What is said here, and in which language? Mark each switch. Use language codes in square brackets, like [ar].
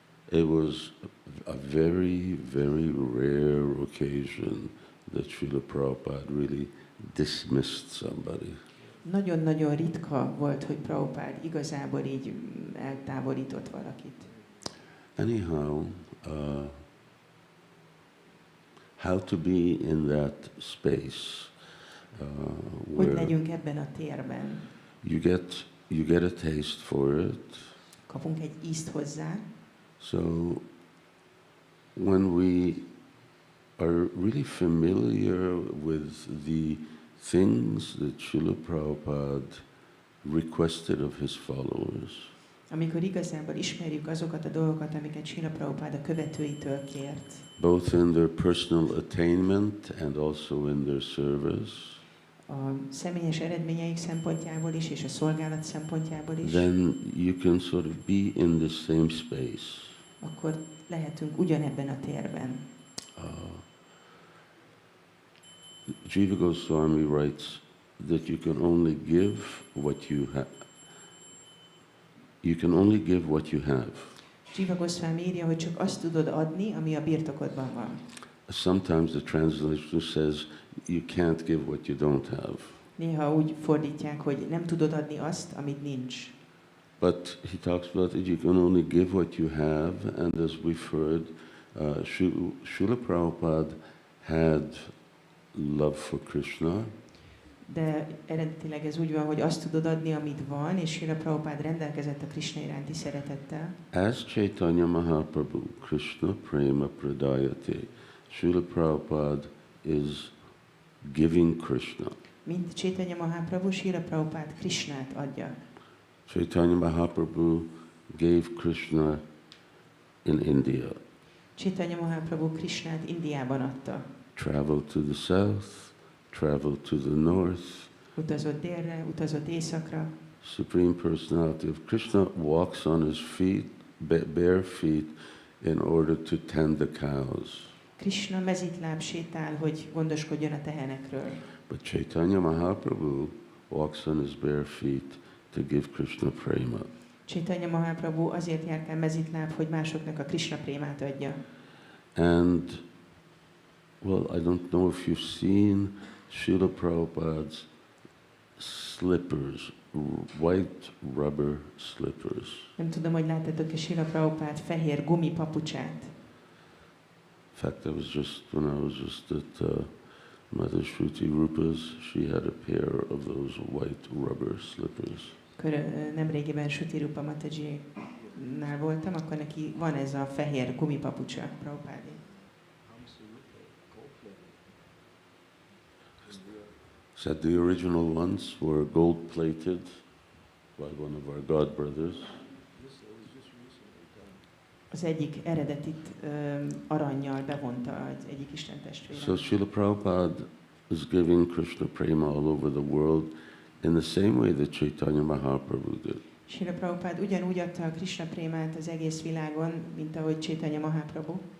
[en] It was a very, very rare occasion that Srila Prabhupada really dismissed somebody. [hu] Nagyon-nagyon ritka volt, hogy Prabhupada igazából így eltávolított valakit. [en] Anyhow, how to be in that space [hu] Hogy [en] where [hu] legyünk ebben a térben. [en] you get a taste for it. [hu] Kapunk egy ízt hozzá. [en] So when we are really familiar with the things that Srila Prabhupada requested of his followers, [hu] Amikor igazából ismerjük azokat a dolgokat, amiket Srila Prabhupada követőitől kért, [en] both in their personal attainment and also in their service, [hu] a személyes eredményeik szempontjából is, és a szolgálat szempontjából is, [en] then you can sort of be in the same space. [hu] akkor lehetünk ugyanebben a térben. [en] Jiva Goswami writes that you can only give what you have. You can only give what you have. [hu] Jiva Goswami írja, hogy csak azt tudod adni, ami a birtokodban van. [en] Sometimes the translation says you can't give what you don't have. [hu] Néha úgy fordítják, hogy nem tudod adni azt, amit nincs. [en] But he talks about it, you can only give what you have, and as we've heard, Srila Prabhupada had love for Krishna. [hu] De eredetileg ez úgy van, hogy azt tudod adni, amit van, és Srila Prabhupada rendelkezett a Krishna iránti szeretettel. [en] As Chaitanya Mahaprabhu, Krishna Prema Pradayate, Srila Prabhupada is giving Krishna. [hu] Mint Chaitanya Mahaprabhu, Srila Prabhupada Krishnát adja. [en] Chaitanya Mahaprabhu gave Krishna in India. [hu] Chaitanya Mahaprabhu Krishnát Indiában adta. [en] Traveled to the south, traveled to the north. [hu] Utazott délre, utazott északra. [en] Supreme Personality of Krishna walks on his feet, bare feet, in order to tend the cows. [hu] Krishna mezitláb sétál, hogy gondoskodjon a tehenekről. [en] But Chaitanya Mahaprabhu walks on his bare feet to give Krishna prema. [hu] Chaitanya Mahaprabhu azért járkál mezitláb, hogy másoknak a Krishna prémát adja. [en] And, well, I don't know if you've seen Srila Prabhupada's slippers, white rubber slippers. [hu] Nem tudom, hogy láttátok-e Srila Prabhupada fehér gumipapucsát. [en] In fact, when I was just at Mother Shruti Rupa's, she had a pair of those white rubber slippers. [hu] Nemrégiben Shruti Rupa Mataji-nál voltam, akkor neki van ez a fehér gumipapucsa, Prabhupádé. [en] Said the original ones were gold-plated by one of our god brothers. [hu] Az egyik eredetit arannyal bevonta egyik istentestvére. [en] So Srila Prabhupada is giving Krishna prema all over the world in the same way that Chaitanya Mahaprabhu did. [hu] Srila Prabhupada ugyanúgy adta a Krishna prémát az egész világon, mint ahogy Chaitanya Mahaprabhu.